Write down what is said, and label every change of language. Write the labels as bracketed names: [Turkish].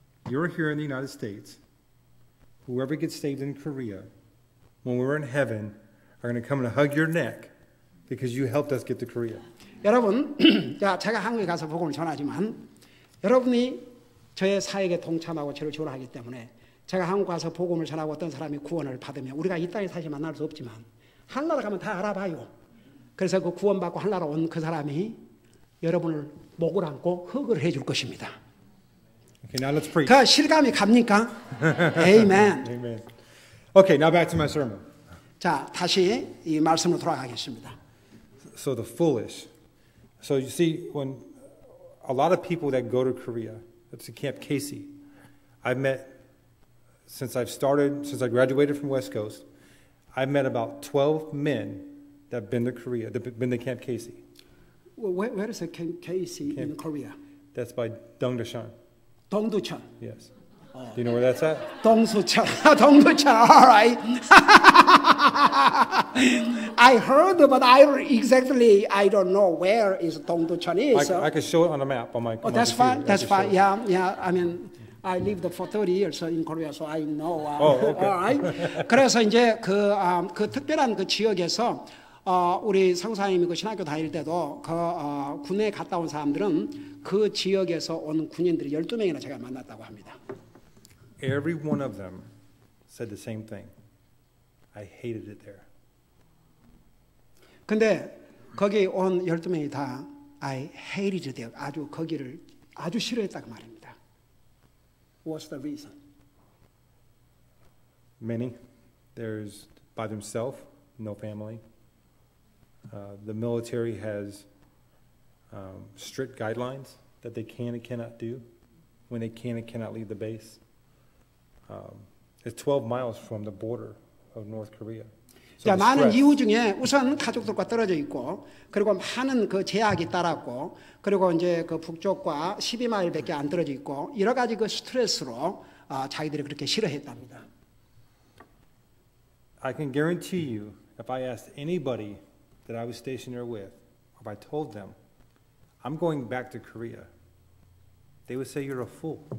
[English] You're here in the United States. Whoever gets saved in Korea, when we're in heaven, are going to come and hug your neck because you helped us get to Korea. [Korean] 여러분, 제가 한국에 가서 복음을 전하지만 여러분이 저의 사역에 동참하고 저를 지원하기 때문에 제가 한국 가서 복음을 전하고 어떤 사람이 구원을 받으면 우리가 이 땅에 사실 만날 수 없지만 하늘나라 가면 다 알아봐요. 그래서 그 구원받고 하늘나라 온 그 사람이 여러분을 목을 안고 허그를 해줄 것입니다. [English] Okay, now let's preach. [Korean] 그 실감이 갑니까? Amen. [English] Amen. Okay, now back to my sermon. [Korean] 자, 다시 이 말씀으로 돌아가겠습니다. [English] So the foolish. So you see, when a lot of people that go to Korea, that's to Camp Casey. I've met, since I graduated from West Coast, I've met about 12 men that have been to Korea, that have been to Camp Casey. Where is Camp Casey in Korea? That's by Dongdaecheon. Dongducheon. Yes. Do you know where that's at? Dongsucheon. Dongducheon. All right. I heard, but I don't know where is Dongducheon is. I can show it on the map on my. Oh, that's fine. That's fine. Yeah. I mean, I lived for 30 years in Korea, so I know. Okay. All right. [Korean] 그래서 이제 그 특별한 그 지역에서 우리 성사님이 그 신학교 다닐 때도 군에 갔다 온 사람들은 그 지역에서 온 군인들이 12명이나 제가 만났다고 합니다. [English] Every one of them said the same thing. I hated it there. [Korean] 근데 거기 온 12명이 다 [English] I hated it there. [Korean] 아주 거기를 아주 싫어했다고 말입니다. [English] What's the reason? Many. There's by themselves, no family. The military has strict guidelines that they can and cannot do when they can and cannot leave the base. It's 12 miles from the border of North Korea. So [Korean] 많은 이유 중에 우선 가족들과 떨어져 있고, 그리고 많은 그 제약이 따랐고, 그리고 이제 그 북쪽과 12마일밖에 안 떨어져 있고, 여러 가지 그 스트레스로 자기들이 그렇게 싫어했답니다. [English] I can guarantee you, if I asked anybody that I was stationed there with, if I told them, I'm going back to Korea, they would say you're a fool.